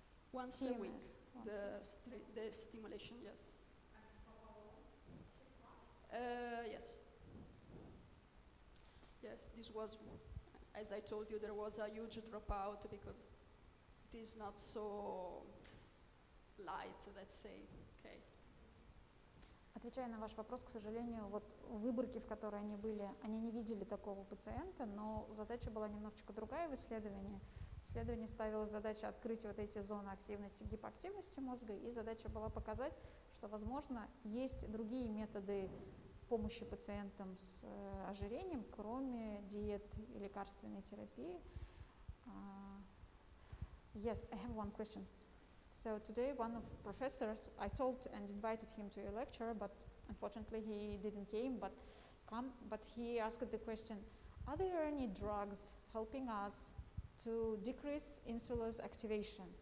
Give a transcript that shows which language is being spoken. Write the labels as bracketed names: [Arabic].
[English] Once a week, the stimulation, yes. Yes. Yes, this was, as I told you, there was a huge dropout because it is not so light, let's say. Okay. [Russian] Отвечая на ваш вопрос, к сожалению, вот в выборке, в которой они были, они не видели такого пациента, но задача была немножечко другая в исследовании. Исследование ставило задачу открыть вот эти зоны активности, гипоактивности мозга, и задача была показать, что, возможно, есть другие методы помощи пациентам с ожирением, кроме диет и лекарственной терапии. [English] Yes, I have one question. So today one of professors, I told and invited him to a lecture, but unfortunately he didn't came, but he asked the question, are there any drugs helping us to decrease insulin's activation?